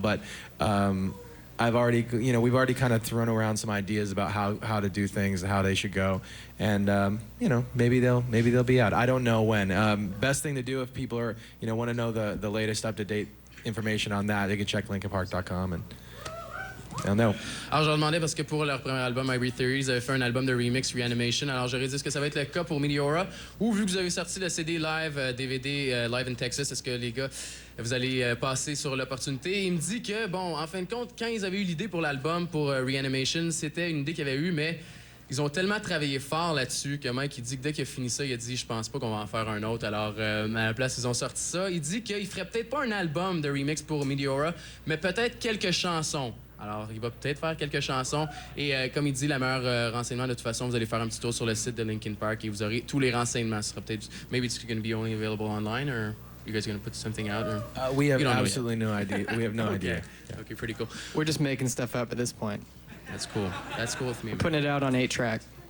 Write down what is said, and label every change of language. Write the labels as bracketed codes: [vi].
[en] But we've already kind of thrown around some ideas about how to do things, how they should go, and maybe they'll be out. I don't know when. Best thing to do if people are want to know the latest up-to-date information on that, they can check linkinpark.com and they'll know. [fr] Alors, je leur demandais parce que pour leur premier album, Hybrid Theory, ils avaient fait un album de remix Reanimation. Alors, j'aurais dit, est-ce que ça va être le cas pour Meteora? Ou vu que vous avez sorti le CD live, DVD Live in Texas, est-ce que les gars, vous allez passer sur l'opportunité? Il me dit que, bon, en fin de compte, quand ils avaient eu l'idée pour l'album, pour Reanimation, c'était une idée qu'ils avaient eue, mais ils ont tellement travaillé fort là-dessus que Mike, il dit que dès qu'il a fini ça, il a dit « Je pense pas qu'on va en faire un autre. » Alors, à la place, ils ont sorti ça. Il dit qu'il ferait peut-être pas un album de remix pour Meteora, mais peut-être quelques chansons. Alors, il va peut-être faire quelques chansons. Et comme il dit, la meilleure renseignement, de toute façon, vous allez faire un petit tour sur le site de Linkin Park et vous aurez tous les renseignements. Ce sera peut-être... [en] Maybe it's going to be only available online, or you guys going to put something out? Or... We have absolutely no idea. We have no okay. idea. Yeah. Okay, pretty cool. We're just making stuff up at this point. That's cool. That's cool with me. We're putting it out on 8-track.